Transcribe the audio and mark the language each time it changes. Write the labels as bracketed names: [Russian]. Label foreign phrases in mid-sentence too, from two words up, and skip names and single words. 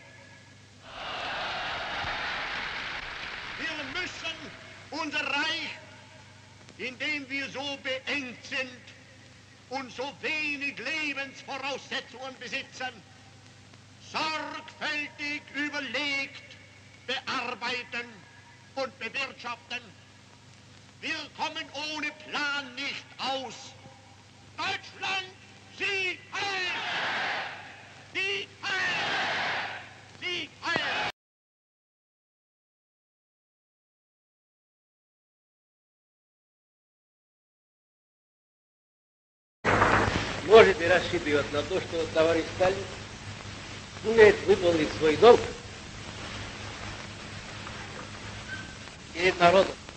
[German] Wir müssen unser Reich, in dem wir so beengt sind und so wenig Lebensvoraussetzungen besitzen, sorgfältig überlegt, bearbeiten und bewirtschaften. Wir kommen ohne Plan nicht aus. Deutschland, Sieg heil! Sieg heil! Sieg heil! [Russian] Может и расшибет на то, что товарищ Сталин умеет выполнить свой долг перед народом.